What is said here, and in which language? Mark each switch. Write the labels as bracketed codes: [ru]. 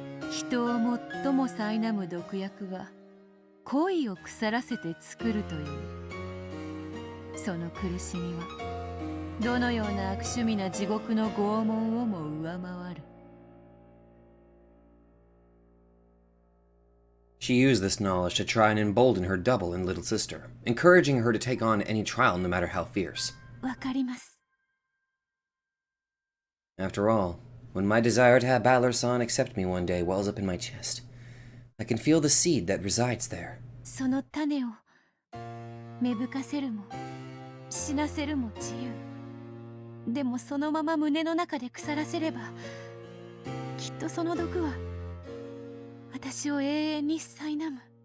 [ja] 人を最も苛む毒薬は恋を腐らせて作るという。その苦しみはどのような悪趣味な地獄の拷問をも上回る。 [en] She used this knowledge to try and embolden her double and little sister, encouraging her to take on any trial no matter how fierce. [ja] わかります。 [en] After all, when my desire to have Balor-san accept me one day wells up in my chest, I can feel the seed that resides there. [ja] その種を芽吹かせるも死なせるも自由。でもそのまま胸の中で腐らせれば、きっとその毒は私を永遠に苛む。